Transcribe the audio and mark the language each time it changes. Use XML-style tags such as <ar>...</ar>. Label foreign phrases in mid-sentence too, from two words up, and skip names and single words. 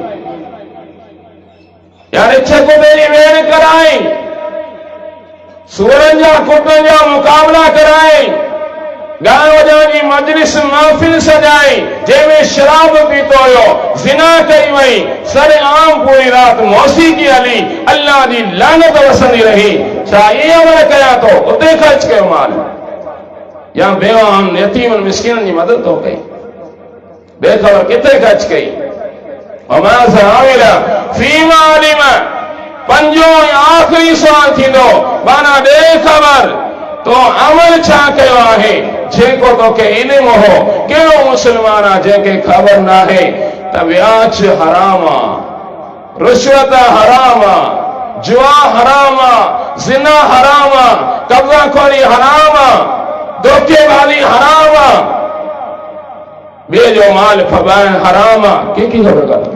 <sd>यार कुटे जी वेड़ कराई, सूरनि जा कुटनि जा मुक़ाबला कराई, गाना वॼाइण जी मजलिस महफ़िल सजाई, जंहिंमें शराब पीतो हुयो, ज़िना कई वई, सरेआम पूरी राति मौसीक़ी हली, अल्लाह जी लानत वसंदी रही। छा इहे अमल कया तो उते ख़र्च कयो माल, या बेवान यतीमनि मिस्किननि जी मदद तो कई, बेख़बर किथे ख़र्च कई? वमा ज़ाविला फीमा अलिम। पंजो ऐं आख़िरी सुवाल थींदो, माना ॾे ख़बर तो अमल छा कयो आहे, जेको तोखे इल्म हो। कहिड़ो मुस्लमान आहे जंहिंखे ख़बर नाहे त व्याज हराम आहे, रिश्वत हराम आहे, जुआ हराम आहे, ज़िना हराम आहे, कब्ज़ाखोरी हराम आहे, धोखेबाज़ी हराम आहे, ॿिए जो माल फबाइण हराम आहे, कंहिंखे ख़बर कान्हे।</sd>